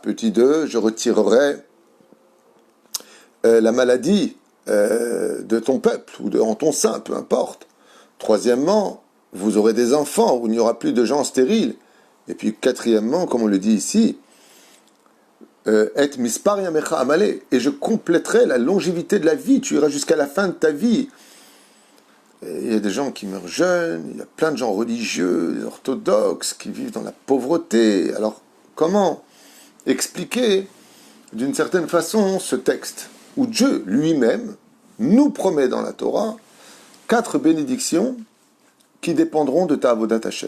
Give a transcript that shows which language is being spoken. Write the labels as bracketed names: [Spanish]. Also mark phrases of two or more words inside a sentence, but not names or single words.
[French] Petit 2, je retirerai la maladie de ton peuple ou en ton sein, peu importe. Troisièmement, vous aurez des enfants où il n'y aura plus de gens stériles. Et puis quatrièmement, comme on le dit ici, [Hebrew] את מספר ימיך אמלא, [French] et je compléterai la longévité de la vie, tu iras jusqu'à la fin de ta vie. Et il y a des gens qui meurent jeunes, il y a plein de gens religieux, des orthodoxes qui vivent dans la pauvreté. Alors comment expliquer d'une certaine façon ce texte où Dieu lui-même nous promet dans la Torah 4 bénédictions qui dépendront de ta [Hebrew] עבודת השם.